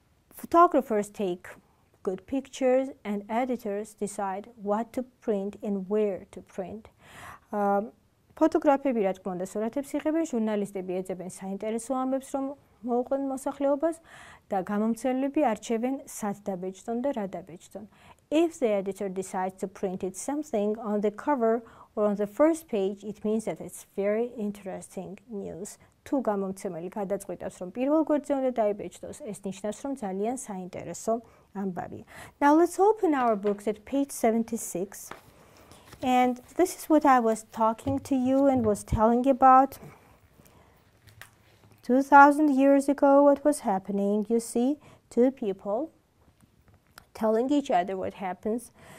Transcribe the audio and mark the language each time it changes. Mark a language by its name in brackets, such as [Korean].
[English] Photographers take good pictures and editors decide what to print and where to print. [Georgian] Ფოტოგრაფები, რა თქმა უნდა, სურათებს იღებენ, ჟურნალისტები ეძებენ საინტერესო ამბებს, რომ მოუყვნენ მოსახლეობას და გამომცემლები არჩევენ სად დაბეჭდონ და რა დაბეჭდონ. [English] If the editor decides to print it something on the cover or on the first page, it means that it's very interesting news. [Georgian] თუ გამომცემელი გადაწყვიტავს, რომ პირველ გვერდზე უნდა დაიბეჭდოს, ეს ნიშნავს, რომ ძალიან საინტერესო ამბავია. [English] Now let's open our books at page 76. And this is what I was talking to you and was telling about. 2000 years ago, what was happening? You see two people telling each other what happens.